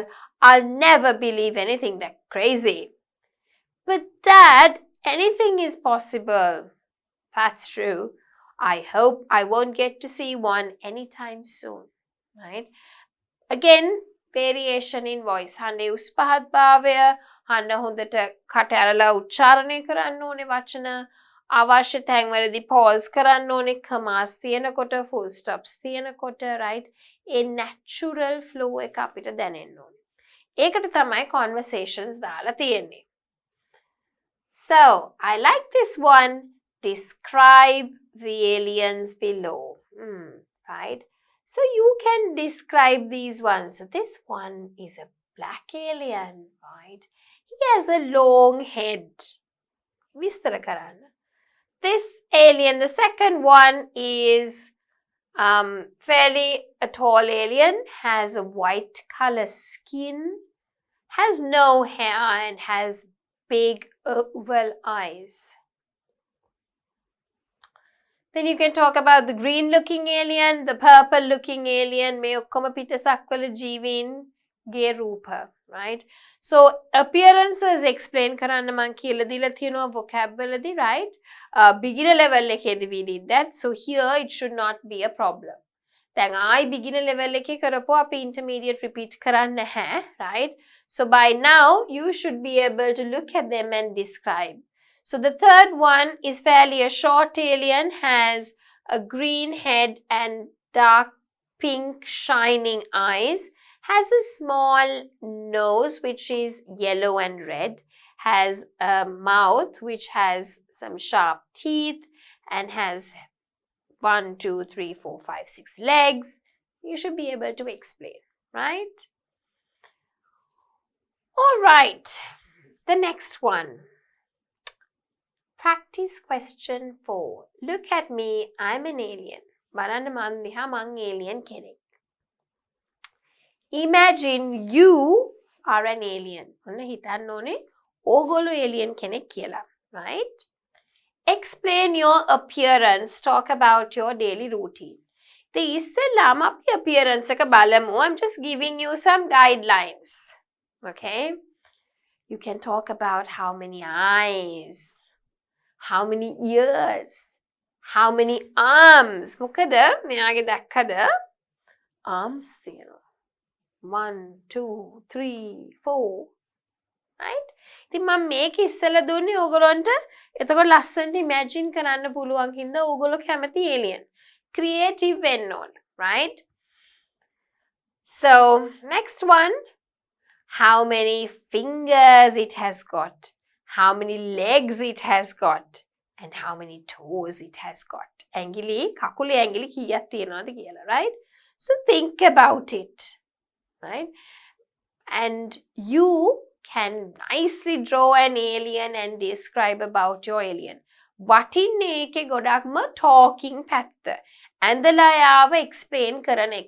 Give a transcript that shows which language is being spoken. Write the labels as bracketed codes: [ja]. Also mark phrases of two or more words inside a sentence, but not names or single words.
[en] I'll never believe anything that crazy. But Dad, anything is possible. That's true. I hope I won't get to see one anytime soon. Right? Again, variation in voice. [si] හඬේ උස් පහත් භාවය, හඬ හොඳට කට ඇරලා උච්චාරණය කරන්න ඕනේ වචන. අවශ්‍ය තැන්වලදී pause කරන්න ඕනේ, commas තියෙනකොට, [en] full stops [si] තියෙනකොට, right? ඒ [en] natural flow [si] එක අපිට දැනෙන්න ඕනේ. ඒකට තමයි conversations දාලා තියෙන්නේ. [en] So, I like this one. Describe the aliens below. Right? So, you can describe these ones. So, this one is a black alien, right? He has a long head. [si] විස්තර කරන්න. [en] This alien, the second one, is fairly a tall alien, has a white color skin, has no hair and has big oval eyes. Then you can talk about the green looking alien, the purple looking alien, [si] මේ ඔක්කොම පිටසක්වල ජීවීන් ගේ රූප, [en] right? So appearances explain [si] කරන්න මං කියලා දීලා තියෙනවා vocab වලදී, right? [en] Beginner level එකේදී we did that. So here it should not be a problem. [si] දැන් ආයි beginner level එකේ කරපුවා අපි [en] intermediate repeat [si] කරන්න නැහැ, [en] right? So by now you should be able to look at them and describe. So the third one is fairly a short alien, has a green head and dark pink shining eyes, has a small nose which is yellow and red, has a mouth which has some sharp teeth and has 1, 2, 3, 4, 5, 6 legs. You should be able to explain, right? All right, the next one. Practice question 4. Look at me, I'm an alien. [si] බලන්න මං දිහා මං alien කෙනෙක්. [en] Imagine you are an alien. [si] ඔන්න හිතන්න ඕනේ ඕගොල්ලෝ alien කෙනෙක් කියලා, [en] right? Explain your appearance. Talk about your daily routine. [si] The ඉස්සෙල්ලාම අපි appearance එක බලමු. [en] I'm just giving you some guidelines. Okay? You can talk about how many eyes, how many ears, how many arms. [si] මොකද මෙයාගේ දැක්කද arms තියෙනවා. [en] 1, 2, 3, 4. [si] Right? ඉතින් මම මේක ඉස්සෙල්ලා දුන්නේ ඕගොල්ලන්ට එතකොට ලස්සනට imagine කරන්න පුළුවන් හින්දා ඕගොල්ලෝ කැමති alien. Creative වෙන්න ඕන. [en] Right? So, next one. How many fingers it has got. How many legs it has got and how many toes it has got. [si] ඇඟිලි කකුලේ ඇඟිලි කීයක් තියෙනවද කියලා, [en] right? So think about it, right? And you can nicely draw an alien and describe about your alien. [si] වටින්නේ එකේ ගොඩක්ම talking පැත්ත. ඇඳලා යාව explain කරන එක.